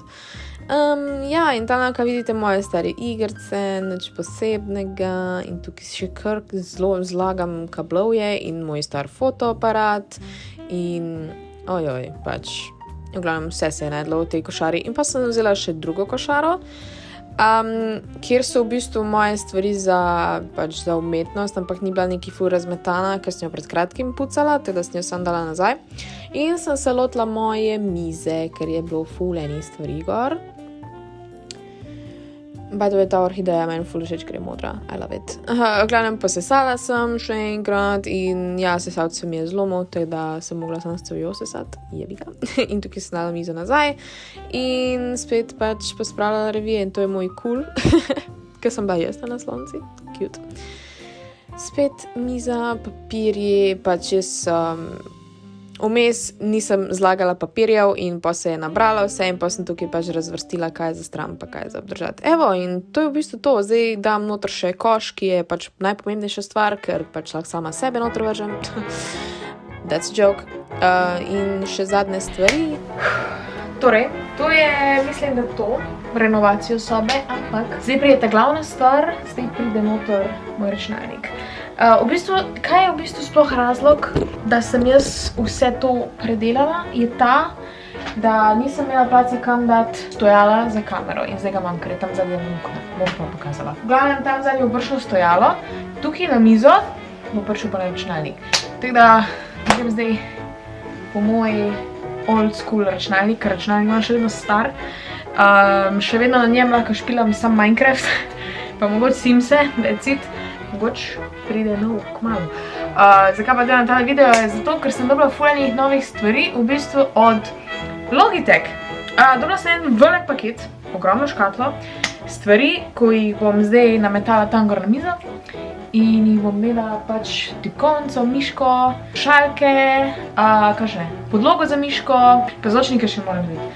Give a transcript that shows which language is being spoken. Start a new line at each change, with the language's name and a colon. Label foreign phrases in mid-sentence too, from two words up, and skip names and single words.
Slovenian: Ja, in tam lahko vidite moje stare igrice, nič posebnega in tukaj še kar zelo zlagam kablovje in moj star fotoaparat in pač v glavnem vse se je najdlo v tej košari in pa sem vzela še drugo košaro, kjer so v bistvu moje stvari za umetnost, ampak ni bila neki ful razmetana, ker sem jo pred kratkim pucala, teda sem jo sem dala nazaj in sem se lotila moje mize, ker je bilo ful enih stvari gor.
English: By the way,
Slovenian: ta orhideja meni ful všeč, ker je modra.
English: I love it.
Slovenian: V glavnem posesala sem še enkrat in ja, sesat se mi je zlomil, tako da sem mogla sam s cevijo sesati. Jebika. In tukaj sem dala mizo nazaj in spet pač pospravljala revije in to je moj cool, ker sem bila jaz na naslonci. Cute. Spet miza, papirji, pač jaz vmes nisem zlagala papirjev in pa se je nabrala vse in pa sem tukaj pač razvrstila, kaj je za stran, pa kaj je za obdržati. Evo, in to je v bistvu to. Zdaj dam noter še koš, ki je pač najpomembnejša stvar, ker pač lahko sama sebe noter vržem.
English: That's a joke.
Slovenian: In še zadnje stvari. Torej, to je, mislim, da to, renovacijo sobe, ampak zdaj pride ta glavna stvar, zdaj pride noter moj računalnik. V bistvu, kaj je v bistvu sploh razlog, da sem jaz vse to predelala, je ta, da nisem imela placa kam dati stojala za kamero in zdaj ga imam, ker je tam zadnje bom pa pokazala. V glavnem tam zadnje bo prišlo stojalo, tukaj na mizo bo prišel pa na računalnik. Tako da idem zdaj po moj
English: old school
Slovenian: računalnik, ker računalnik imam še vedno star. Še vedno na njem lahko špilam sam Minecraft, pa mogoče Simse,
English: that's it.
Slovenian: Mogoče pride nov kmalu. Zakaj pa delam tale video? Je zato, ker sem dobila ful enih novih stvari, v bistvu od Logitech. Dobila sem en velik paket, ogromno škatlo, stvari, ko jih bom zdaj nametala tam gor na mizo in jih bom imela pač tipkovnico, miško, šalke, kaj še ne, podlogo za miško, pa zvočnike še moram biti.